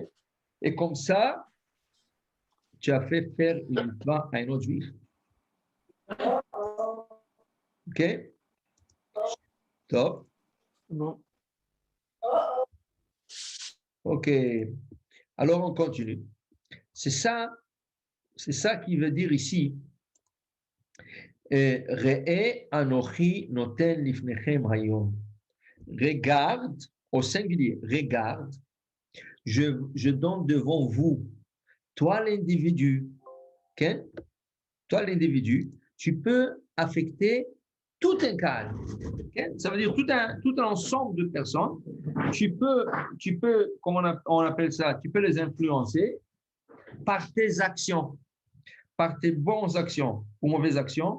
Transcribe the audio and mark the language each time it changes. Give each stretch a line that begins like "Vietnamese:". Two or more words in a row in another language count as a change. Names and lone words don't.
French: Et comme ça, tu as fait faire une mitzvah à un autre juif. OK? Top. Non. OK. Alors, on continue. C'est ça qui veut dire ici.
Hebrew: ראה אנכי נותן לפניכם היום.
French: Regarde, au singulier, regarde, je donne devant vous, toi l'individu, okay? Toi l'individu, tu peux affecter tout un cadre, okay? Ça veut dire tout un ensemble de personnes, tu peux, comment on appelle ça, tu peux les influencer par tes actions, par tes bonnes actions ou mauvaises actions.